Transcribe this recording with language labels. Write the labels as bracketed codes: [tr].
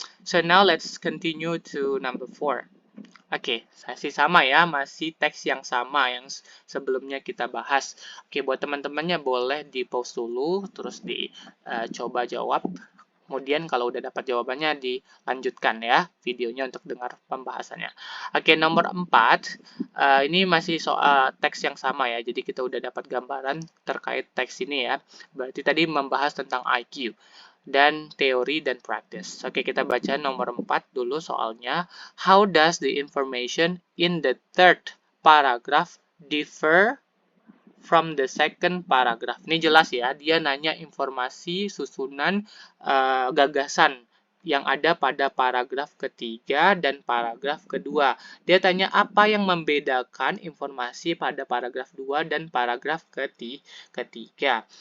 [en] So now let's continue to number 4. [id] Oke, masih sama ya, masih teks yang sama yang sebelumnya kita bahas. Oke, buat teman-temannya boleh di-pause dulu, terus dicoba jawab. Kemudian kalau udah dapat jawabannya dilanjutkan ya videonya untuk dengar pembahasannya. Oke, nomor 4. Ini masih soal teks yang sama ya. Jadi kita udah dapat gambaran terkait teks ini ya. Berarti tadi membahas tentang IQ dan teori dan practice. Oke, kita baca nomor 4 dulu soalnya. [en] How does the information in the third paragraph differ from the second paragraph? [id] Ini jelas ya, dia nanya informasi susunan gagasan yang ada pada paragraf ketiga dan paragraf kedua. Dia tanya apa yang membedakan informasi pada paragraf 2 dan paragraf ketiga.